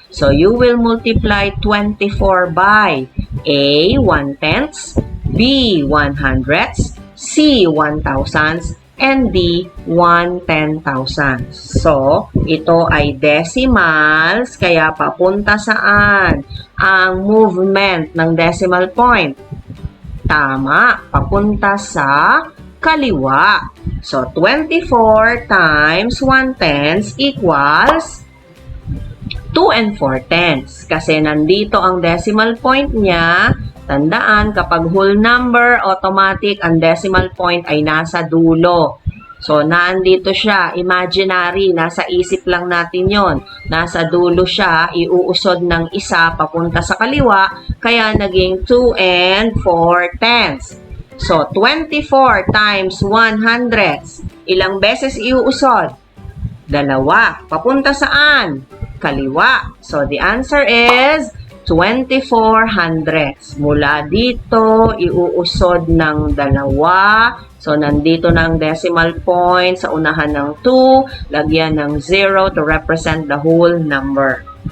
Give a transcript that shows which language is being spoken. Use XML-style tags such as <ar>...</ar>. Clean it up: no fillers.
<en>So, you will multiply 24 by A, 1/10, B, 100s, C, 1,000s, and D, 1/10,000.</en> <tl>So, ito ay decimals, kaya papunta saan ang movement ng decimal point? Tama, papunta sa kaliwa.</tl> <en>So, 24 times 1/10 equals 2 and 4/10.</en> <tl>Kasi nandito ang decimal point niya. Tandaan, kapag whole number, automatic, ang decimal point ay nasa dulo. So, nandito siya, imaginary, nasa isip lang natin yon. Nasa dulo siya, iuusod ng isa papunta sa kaliwa, kaya naging 2 and 4/10.</tl> <en>So, 24 times 100.</en> <tl>Ilang beses iuusod? Dalawa. Papunta saan? Kaliwa.</tl> <en>So, the answer is 24 hundredths.</en> <tl>Mula dito, iuusod ng dalawa. So, nandito na ang decimal point sa unahan ng 2. Lagyan ng</tl> <en>0 to represent the whole number.</en>